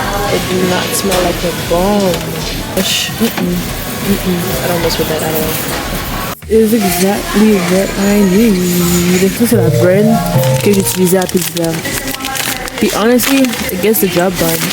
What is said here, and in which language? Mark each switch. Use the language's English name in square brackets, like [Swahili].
[English] It do not smell like a bomb. I don't mess with that at all. It's exactly what I need. [French] Ça, c'est la brand que j'utilisais à Pizza. Puis [English] honestly, it gets the job done.